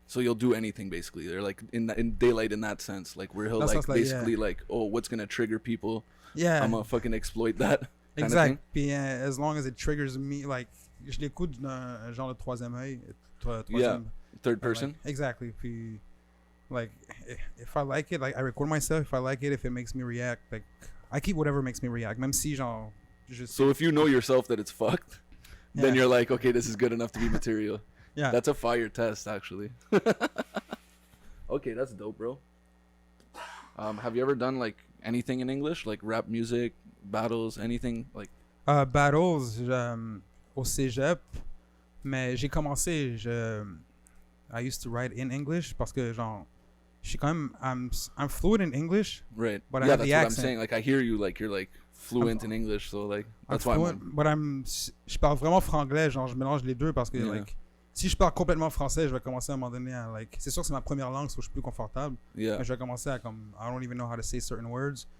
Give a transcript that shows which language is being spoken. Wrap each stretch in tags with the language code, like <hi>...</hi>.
<en>So you'll do anything basically. They're like in Daylight in that sense, like where he'll like basically like, oh, what's gonna trigger people? Yeah. I'm gonna fucking exploit that.</en> <fr>Exact. Puis</fr> <en>as long as it triggers me, like,</en> <fr>je l'écoute d'un genre de troisième œil.</fr> <en>Yeah. Third person. Like, exactly. Puis, like, if I like it, like, I record myself. If I like it, if it makes me react, like, I keep whatever makes me react.</en> <fr>Même si, genre,</fr> <en>so if you know yourself that it's fucked, then you're like, okay, this is good enough to be material. Yeah. That's a fire test, actually. Okay, that's dope, bro. Have you ever done, like, anything in English? Like, rap music, battles, anything? Like</en> <fr>battles, au cégep. Mais j'ai commencé,</fr> <en>I used to write in English</en> <fr>parce que, genre, je suis quand même,</fr> <en>I'm fluent in English. Right. But yeah, I have that's the what accent. I'm saying. Like, I hear you, like, you're, like, fluent in English, so, like, that's why I'm...</en> <fr>But je parle vraiment franglais, genre, je mélange les deux parce que, like, si je parle complètement français, je vais commencer à un moment donné à, like, c'est sûr que c'est ma première langue, so je suis plus confortable.</fr> <en>Yeah.</en> <fr>Mais je vais commencer à, comme,</fr> <en>I don't even know how to say certain words.</en>